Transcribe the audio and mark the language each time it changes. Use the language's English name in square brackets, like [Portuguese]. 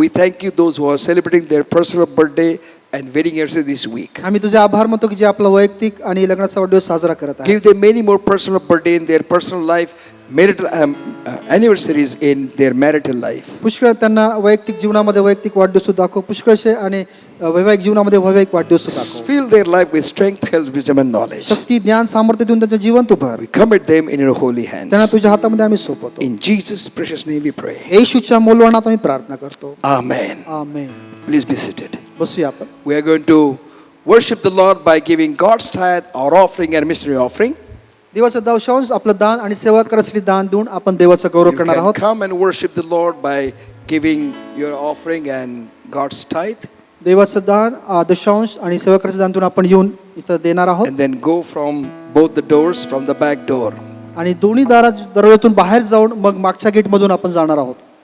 [English] we thank you those who are celebrating their personal birthday and wedding anniversary this week. [Marathi] आम्ही तुझे आभार मानतो की जे आपला वैयक्तिक आणि लग्नाचा वाढदिवस साजरा करत आहे. [English] Give them many more personal birthday in their personal life, marital anniversaries in their marital life. [Marathi] पुष्कळ त्यांना वैयक्तिक जीवनामध्ये वैयक्तिक वाढदिवस दाखव, पुष्कळशे आणि वैवाहिक जीवनामध्ये वैवाहिक वाढदिवस दाखव. [English] Fill their life with strength, health, wisdom and knowledge. [Marathi] शक्ती, ज्ञान, सामर्थ्य देऊन त्यांचं जीवन तू भर. [English] We commit them in your holy [Marathi] त्यांना [English] hands. [Marathi] तुझ्या हातामध्ये आम्ही सोपवतो. [English] In Jesus' precious name we pray. [Marathi] येशूच्या मौल्यवानात आम्ही प्रार्थना करतो. [English] Amen. [Marathi] Amen. [English] Please be seated. [Marathi] बसूया आपण. [English] We are going to worship the Lord by giving God's tithe, our offering and mystery offering. [Marathi] देवाचा दशांश आपलं दान आणि सेवा करायसाठी दान देऊन आपण देवाचा गौरव [English] You [Marathi] करणार [English] can [Marathi] आहोत. [English] come and worship the Lord by giving your offering and God's tithe, [Marathi] देवाचं दान, दशांश आणि सेवा करायचं दान देऊन आपण येऊन इथं देणार आहोत. [English] and then go from both the doors, from the back door. [Marathi] आणि दोन्ही दरवाजातून बाहेर जाऊन मग मागच्या गेट मधून आपण जाणार आहोत.